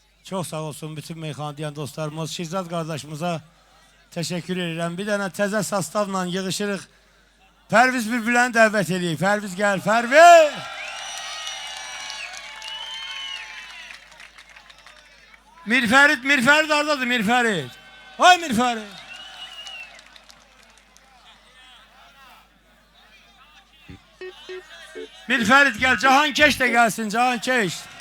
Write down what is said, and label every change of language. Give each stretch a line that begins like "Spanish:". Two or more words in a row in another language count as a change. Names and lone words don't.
Turkish: Çok sağ olsun bütün meyxana diyen dostlarımız. Şirzad kardeşimize teşekkür ederim.
Azerbaijani: Bir tane təzə sastavla yığışırıq. Pərviz Bülbüləni dəvət edeyik.
Turkish: Pərviz gel, Pərviz!
Azerbaijani: Mirfərid oradadır, Mirfərid. Ay Mirfərid.
Turkish: Mirfərid gel, Cahan Keş de gelsin, Cahan Keş.